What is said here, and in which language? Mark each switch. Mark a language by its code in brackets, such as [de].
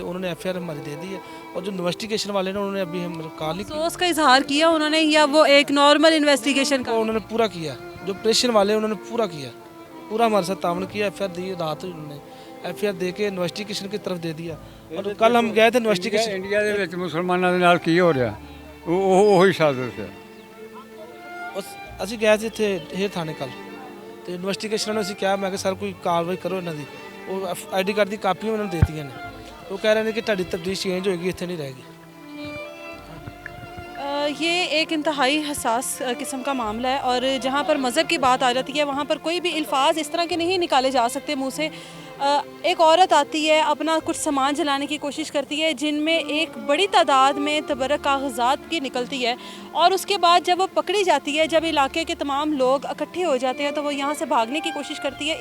[hi] उन्होंने FIR हमारी दे दी है, और जो इन्वेस्टिगेशन वाले ने उन्होंने अभी हम कॉल नहीं अफसोस का इजहार किया उन्होंने, या वो एक नॉर्मल इन्वेस्टिगेशन का? उन्होंने पूरा किया, जो ऑपरेशन वाले उन्होंने पूरा किया, पूरा हमारे साथ तावन किया। FIR दी रात उन्होंने FIR दे के इन्वेस्टिगेशन की तरफ दे दिया। और कल हम गए थे इन्वेस्टिगेशन। [pa] इंडिया ਦੇ ਵਿੱਚ ਮੁਸਲਮਾਨਾਂ ਦੇ ਨਾਲ ਕੀ ਹੋ ਰਿਹਾ ਉਹੀ ਸਾਜ਼ਿਸ਼ ਹੈ। ਅਸੀਂ ਗਏ ਸੀ ਇੱਥੇ ਹੇਰ ਥਾਣੇ ਕੱਲ, ਤੇ ਇਨਵੈਸਟੀਗੇਸ਼ਨ ਨੂੰ ਅਸੀਂ ਕਿਹਾ, ਮੈਂ ਕਿ ਸਰ ਕੋਈ ਕਾਰਵਾਈ ਕਰੋ ਇਹਨਾਂ ਦੀ। ਉਹ ID कार्ड ਦੀ ਕਾਪੀਆਂ ਉਹਨਾਂ ਨੂੰ ਦੇਤੀਆਂ ਨੇ। ਉਹ ਕਹਿ ਰਹੇ ਨੇ ਕਿ ਤੁਹਾਡੀ ਤਬਦੀਲ ਚੇਂਜ ਹੋਏਗੀ, ਇੱਥੇ [hi] नहीं रहेगी। ये एक इंतहाई हसास किस्म का मामला है, और जहाँ पर मज़हब की बात आ जाती है वहाँ पर कोई भी अल्फाज इस तरह के नहीं निकाले जा सकते मुँह से। एक औरत आती है, अपना कुछ सामान जलाने की कोशिश करती है, जिनमें एक बड़ी तादाद में तबर्रक कागजात की निकलती है, और उसके बाद जब वो पकड़ी जाती है, जब इलाके के तमाम लोग इकट्ठे हो जाते हैं तो वो यहाँ से भागने की कोशिश करती है।